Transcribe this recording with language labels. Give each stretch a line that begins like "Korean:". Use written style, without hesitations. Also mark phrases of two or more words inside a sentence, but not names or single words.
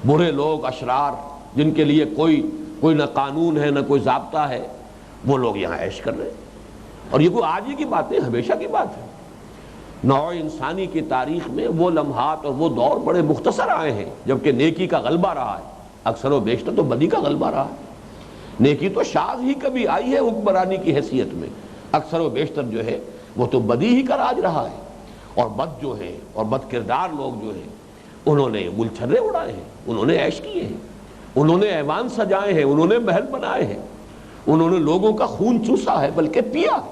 Urdu: برے لوگ، اشرار، جن کے لیے کوئی نہ قانون ہے نہ کوئی ضابطہ ہے، وہ لوگ یہاں عیش کر رہے ہیں. اور یہ کوئی آج ہی کی بات ہے، ہمیشہ کی بات ہے. نوع انسانی کی تاریخ میں وہ لمحات اور وہ دور بڑے مختصر آئے ہیں جبکہ نیکی کا غلبہ رہا ہے. اکثر و بیشتر تو بدی کا غلبہ رہا ہے. نیکی تو شاذ ہی کبھی آئی ہے حکمرانی کی حیثیت میں، اکثر و بیشتر جو ہے وہ تو بدی ہی کا راج رہا ہے. اور بد جو ہے اور بد کردار لوگ جو ہیں انہوں نے گل چھرے اڑائے ہیں، انہوں نے عیش کیے ہیں، انہوں نے ایوان سجائے ہیں، انہوں نے محل بنائے ہیں، انہوں نے لوگوں کا خون چوسا ہے بلکہ پیا ہے.